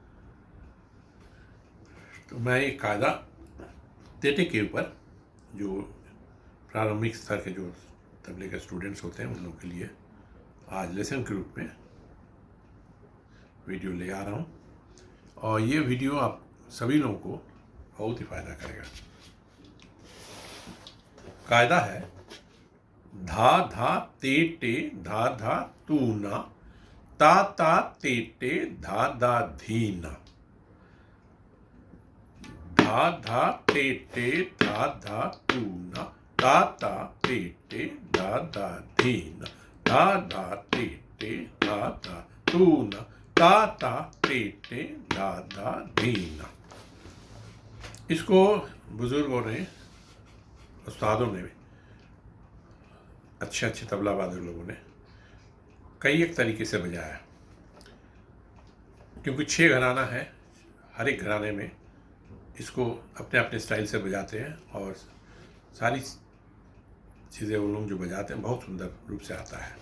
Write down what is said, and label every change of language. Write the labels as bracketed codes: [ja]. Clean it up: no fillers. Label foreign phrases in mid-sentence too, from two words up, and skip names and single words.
[hi] तो मैं एक कायदा तेटे के ऊपर जो प्रारंभिक स्तर के जो तबले के स्टूडेंट्स होते हैं उन लोगों के लिए आज लेसन के रूप में वीडियो ले आ रहा हूँ और ये वीडियो आप सभी लोगों को बहुत ही फायदा करेगा। कायदा है धा धा ते टे धा धा तू ना ता ता ते टे धा धा धीना। धा धा ते टे धा धा तू ना ता ता ते टे धा धा धीना। धा धा ते टे धा धा तू ना ता ता ते टे धा धा धीना। इसको बुजुर्गों ने, उस्तादों ने, अच्छे अच्छे तबला वादक लोगों ने कई एक तरीके से बजाया, क्योंकि 6 घराना है। हर एक घराने में इसको अपने अपने स्टाइल से बजाते हैं और सारी चीज़ें वो लोग जो बजाते हैं बहुत सुंदर रूप से आता है।